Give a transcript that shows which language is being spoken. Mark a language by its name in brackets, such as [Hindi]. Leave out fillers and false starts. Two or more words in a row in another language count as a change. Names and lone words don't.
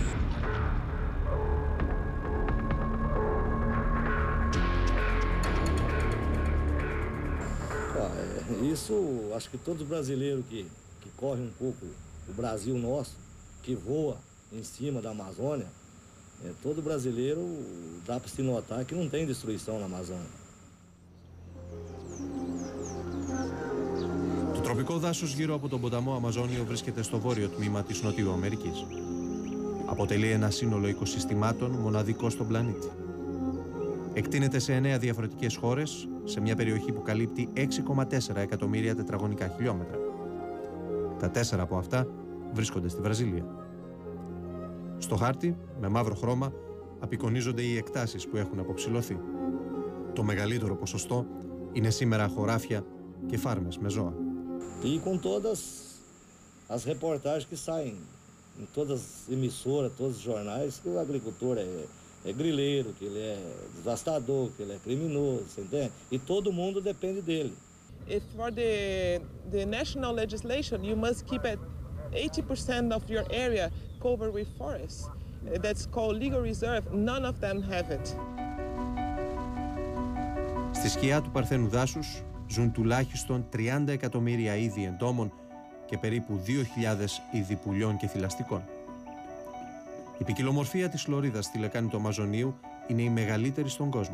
[Portuguese] Isso, acho que todos os brasileiros que correm um pouco o Brasil nosso, que voa em cima da Amazônia, todo brasileiro dá para se notar que não tem destruição na Amazônia. [Greek] Το τροπικό δάσος γύρω από τον ποταμό Αμαζόνιο βρίσκεται στο βόρειο τμήμα της Νοτιού Αμερικής. Αποτελεί ένα σύνολο οικοσυστημάτων μοναδικό στον πλανήτη. Εκτείνεται σε 9 διαφορετικές χώρες, σε μια περιοχή που καλύπτει 6,4 εκατομμύρια τετραγωνικά χιλιόμετρα. Τα 4 από αυτά βρίσκονται στη Βραζιλία. Στο χάρτη, με μαύρο χρώμα, απεικονίζονται οι εκτάσεις που έχουν αποψηλωθεί. Το μεγαλύτερο ποσοστό είναι σήμερα χωράφια και φάρμες με ζώα. [Portuguese] E com todas as reportagens que saem em todas as emissoras, todos os jornais, que o agricultor é grileiro, que ele é devastador, que ele é criminoso, você entende? E todo mundo depende dele. [English] If for the national legislation, you must keep at 80% of your area covered with forests. That's called legal reserve. None of them have it. [Greek] Στη σκιά του παρθένου δάσους ζουν τουλάχιστον 30 εκατομμύρια είδη εντόμων και περίπου 2.000 είδη πουλιών και θηλαστικών. Η ποικιλομορφία της Φλωρίδας στη λεκάνη του Αμαζονίου είναι η μεγαλύτερη στον κόσμο.